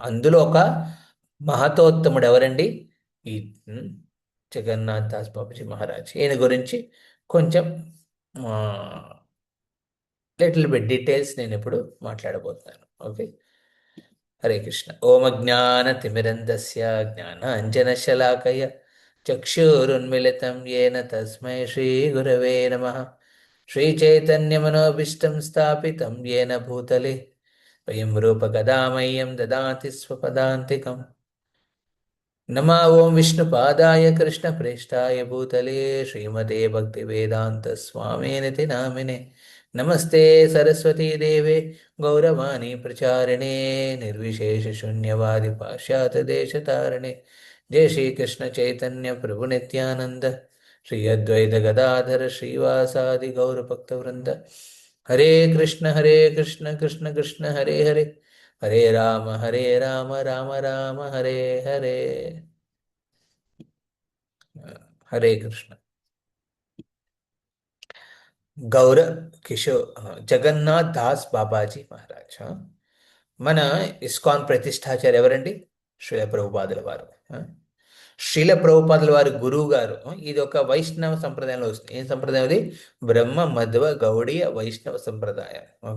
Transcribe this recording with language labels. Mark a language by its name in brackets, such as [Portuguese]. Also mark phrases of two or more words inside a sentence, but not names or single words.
[Telugu] అందులో ఒక మహతోత్తముడు ఎవరండి? ఈ ఉమ్, జగన్నాథ్ దాస్ బాబుజీ మహారాజ్. ఈయన గురించి కొంచెం [English] little bit details [Telugu] నేను ఇప్పుడు మాట్లాడబోతున్నాను. [Sanskrit] ఓకే. హరే కృష్ణ. ఓం అజ్ఞానతిమిరంధస్య జ్ఞానాంజనశలాకయ చక్షురున్మిళితం येन తస్మై శ్రీగురవే నమః. శ్రీచైతన్యమనోభీష్టం స్థాపితం येन భూతలే స్వయం రూపకదా మह्यं దదాతి స్వపదాంతికం. नमा ओं विष्णुपादाय कृष्णप्रेष्ठाय भूतले श्रीमते भक्तिवेदान्तस्वामिनिति नामिने। नमस्ते सरस्वती देवे गौरवाणी प्रचारिणे निर्विशेषशून्यवादि पाश्चात्यदेशतारिणे। जय श्री कृष्ण चैतन्य प्रभु नित्यानंद श्री अद्वैत गदाधर श्रीवासादि गौरभक्तवृंद। हरे कृष्ण कृष्ण कृष्ण हरे हरे, हरे राम राम राम हरे हरे। हरे कृष्ण। [Telugu] गौर కిషోర్ జగన్నాథ్ దాస్ బాబాజీ మహారాజ్. మన ఇస్కాన్ ప్రతిష్టాచార్య ఎవరండి? శ్రీల ప్రభుపాదుల వారు. శ్రీల ప్రభుపాదుల వారి గురువు గారు. ఇది ఒక వైష్ణవ సంప్రదాయంలో వస్తుంది. ఏం సంప్రదాయం అది? బ్రహ్మ మధ్వ గౌడీయ వైష్ణవ సంప్రదాయం. ఓకే.